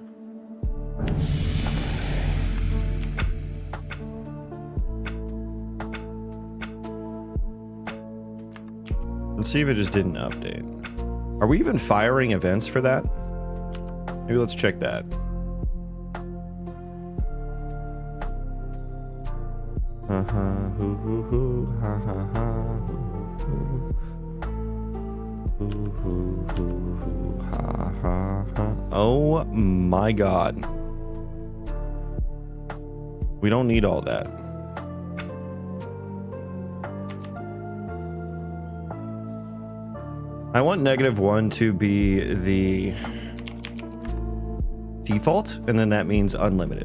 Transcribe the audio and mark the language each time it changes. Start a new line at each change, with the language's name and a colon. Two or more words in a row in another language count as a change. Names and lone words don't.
English: Let's see if it just didn't update. Are we even firing events for that? Maybe let's check that. Hoo hoo hoo, ha ha ha, hoo hoo hoo hoo hoo, ha ha ha. Oh my god. We don't need all that. I want -1 to be the default, and then that means unlimited.